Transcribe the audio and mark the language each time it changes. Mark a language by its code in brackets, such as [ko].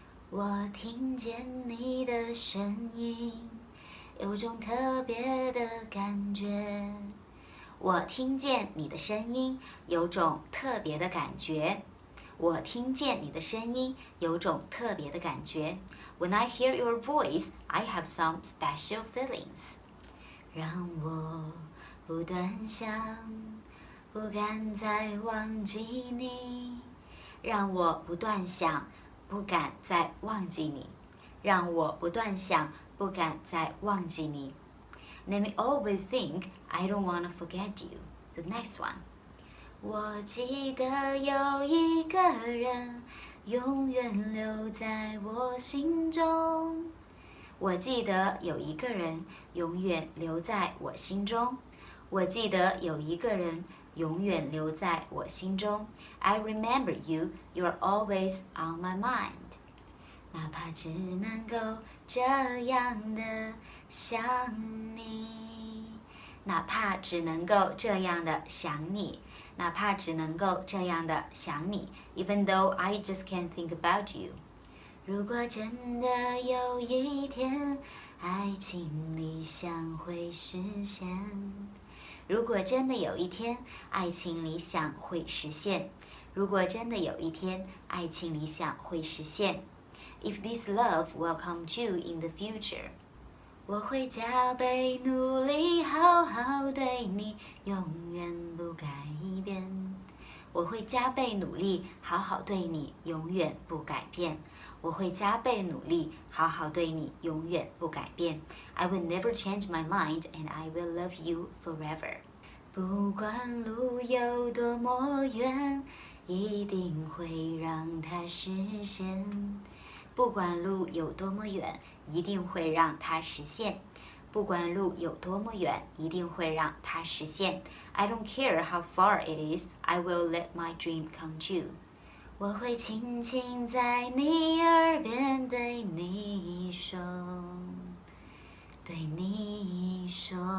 [zh] 我听见你的声音，有种特别的感觉。我听见你的声音，有种特别的感觉。我听见你的声音，有种特别的感觉。 [en] When I hear your voice, I have some special feelings. [zh] 让我不断想，不敢再忘记你。让我不断想，不敢再忘记你。让我不断想，不敢再忘记你。 [en] Let me always think I don't want to forget you. The next one. [zh] 我记得有一个人永远留在我心中。我记得有一个人永远留在我心中。我记得有一个人永远留在我心中。 [en] I remember you. You're always on my mind. [zh] 哪怕只能够这样的想你，哪怕只能够这样的想你，哪怕只能够这样的想你。 [en] Even though I just can't think about you. [zh] 如果真的有一天，爱情理想会实现。如果真的有一天，爱情理想会实现。如果真的有一天，爱情理想会实现。 [en] If this love will come true in the future. [zh] 我会加倍努力，好好对你，永远不改变。我会加倍努力，好好对你，永远不改变。我会加倍努力，好好对你，永远不改变。 [en] I will never change my mind, and I will love you forever. [zh] 不管路有多么远，一定会让它实现。不管路有多么远，一定会让它实现。不管路有多么远，一定会让它实现。 [en] I don't care how far it is, I will let my dream come true. [zh] 我会轻轻在你耳边对你说，对你说。